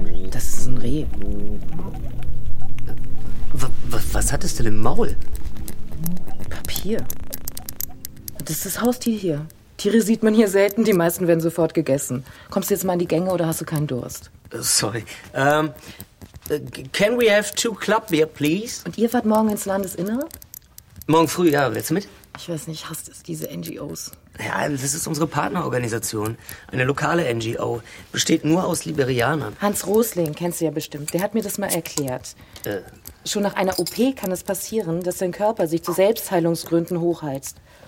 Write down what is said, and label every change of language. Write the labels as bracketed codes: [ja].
[de] Das ist ein Reh. Was hat es denn im Maul? Papier. Das ist das Haustier hier. Tiere sieht man hier selten, die meisten werden sofort gegessen. Kommst du jetzt mal in die Gänge oder hast du keinen Durst? [en] Sorry. Can we have two club beer, please? [de] Und ihr fahrt morgen ins Landesinnere? Morgen früh, ja. Willst du mit? Ich weiß nicht, hasst es diese NGOs? Ja, das ist unsere Partnerorganisation. Eine lokale NGO. Besteht nur aus Liberianern. Hans Rosling kennst du ja bestimmt. Der hat mir das mal erklärt. Schon nach einer OP kann es passieren, dass dein Körper sich zu Selbstheilungsgründen hochheizt.